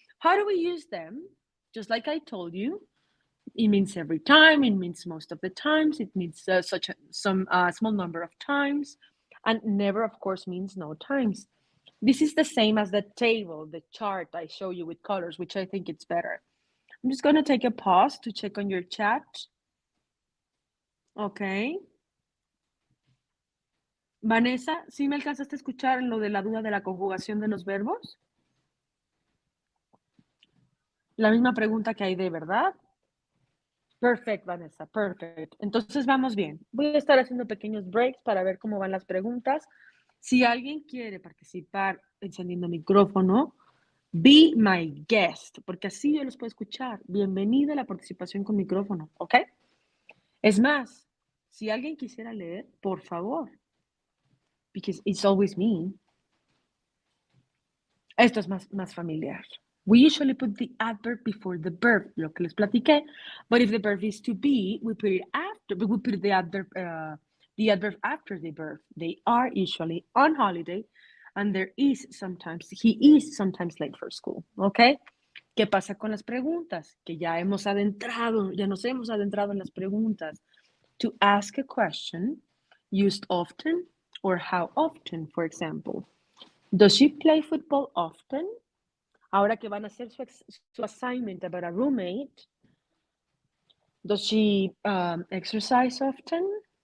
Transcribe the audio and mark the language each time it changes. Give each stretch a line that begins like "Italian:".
English: How do we use them? Just like I told you, it means every time, it means most of the times, it means some small number of times, and never, of course, means no times. This is the same as the table, the chart I show you with colors, which I think it's better. I'm just going to take a pause to check on your chat. Okay.
Spanish: Vanessa, ¿sí me alcanzaste a escuchar en lo de la duda de la conjugación de los verbos? La misma pregunta que hay de, ¿verdad?
English: Perfect, Vanessa, perfect.
Spanish: Entonces vamos bien. Voy a estar haciendo pequeños breaks para ver cómo van las preguntas. Si alguien quiere participar encendiendo micrófono,
English: be my guest,
Spanish: porque así yo los puedo escuchar. Bienvenida a la participación con micrófono, ¿ok? Es más, si alguien quisiera leer, por favor,
English: because it's always me.
Spanish: Esto es más familiar.
English: We usually put the adverb before the verb,
Spanish: lo que les platiqué.
English: But if the verb is to be, we put it after. We put the adverb after the verb. They are usually on holiday, and he is sometimes late for school. Okay.
Spanish: ¿Qué pasa con las preguntas? Que ya nos hemos adentrado en las preguntas.
English: To ask a question, used often or how often, for example. Does she play football often?
Spanish: Ahora que van a hacer su
English: assignment about a roommate, does she exercise often?